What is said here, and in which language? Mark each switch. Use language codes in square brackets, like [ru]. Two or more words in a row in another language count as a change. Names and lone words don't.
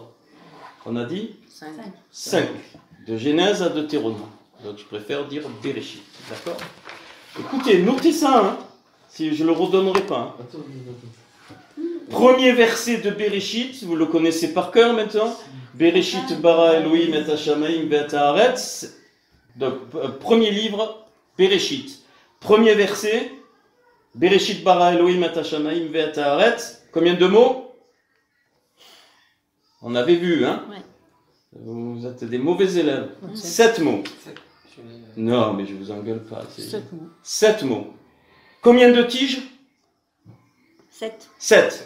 [fr] On a dit 5. De Genèse à Deutéronome. Donc je préfère dire Bereshit, d'accord? Écoutez, notez ça, hein, si je ne le redonnerai pas. Hein. Premier verset de Bereshit, vous le connaissez par cœur maintenant. [he] בראשית ברא אלהים את השמים ואת הארץ. [fr] Donc, premier livre, Bereshit. Premier verset, [he] בראשית ברא אלהים את השמים ואת הארץ. [fr] Combien de mots? On avait vu, hein? Ouais. Vous êtes des mauvais élèves. 7 mots. Non, mais je vous engueule pas. 7 mots. 7 mots. Combien de tiges? 7.